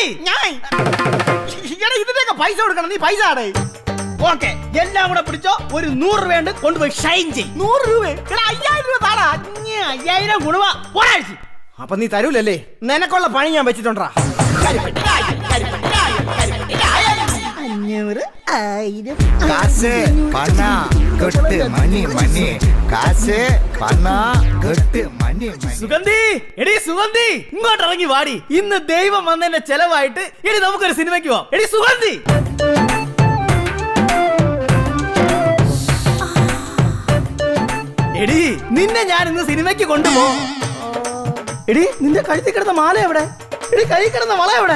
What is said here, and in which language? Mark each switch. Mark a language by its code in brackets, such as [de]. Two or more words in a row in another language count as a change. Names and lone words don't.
[ml] ഞാൻ എടാ ഇതിന്റെയൊക്കെ പൈസ കൊടുക്കണം. നീ പൈസ ആടേ. ഓക്കെ, എല്ലാം കൂടെ പിടിച്ചോ. ഒരു 100 രൂപ കൊണ്ടുപോയി ഷൈൻ ചെയ്യും. 100 രൂപ? എടാ 5000 രൂപ താടാ. 5000 ഗുണവാ ഒരാഴ്ച. അപ്പൊ നീ തരൂലല്ലേ? നിനക്കുള്ള പണി ഞാൻ വെച്ചിട്ടുണ്ടാ. 500, 1000. [ta] காசு பணம் கொட்டு மணி மணி காசு பணம் கொட்டு மணி மணி [ml] സുഗന്ധി, എടി സുഗന്ധി, ഇങ്ങോട്ട് ഇറങ്ങി വാടി. ഇന്ന് ദൈവം വന്നതിന്റെ ചെലവായിട്ട് എടി നമുക്കൊരു സിനിമയ്ക്ക് പോവാം. എടി സുഗന്ധി. എടി നിന്നെ ഞാൻ ഇന്ന് സിനിമയ്ക്ക് കൊണ്ടുപോകും. എടി നിന്റെ കഴുത്തിൽ കിടന്ന മാല എവിടെ? എടി കൈ കിടന്ന വള എവിടെ?